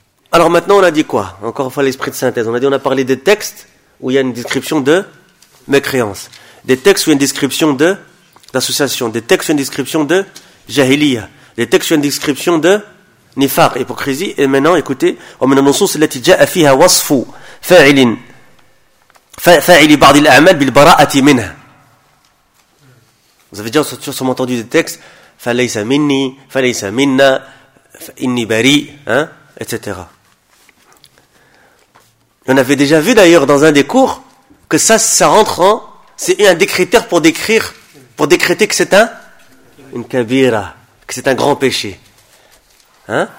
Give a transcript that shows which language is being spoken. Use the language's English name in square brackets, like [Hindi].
[French] Alors maintenant, on a dit quoi ? Encore une fois, l'esprit de synthèse. On a dit, on a parlé des textes où il y a une description de mécréance. Des textes où il y a une description d'association. Des textes où il y a une description de jahiliya. les textes sont une description de nifaq, hypocrisie. Et maintenant, écoutez, [Arabic] ومن النصوص التي جاء فيها وصف فاعل فاعل بعض الأعمال بالبراءة منها. [French] Vous avez déjà entendu des textes, [Arabic] فليس مني, فليس منا, إني بريء, [French] hein, etc. On avait déjà vu d'ailleurs dans un des cours que ça rentre en, c'est un des critères pour décrire, pour décréter que c'est un, une kabira, que c'est un grand péché. Hein?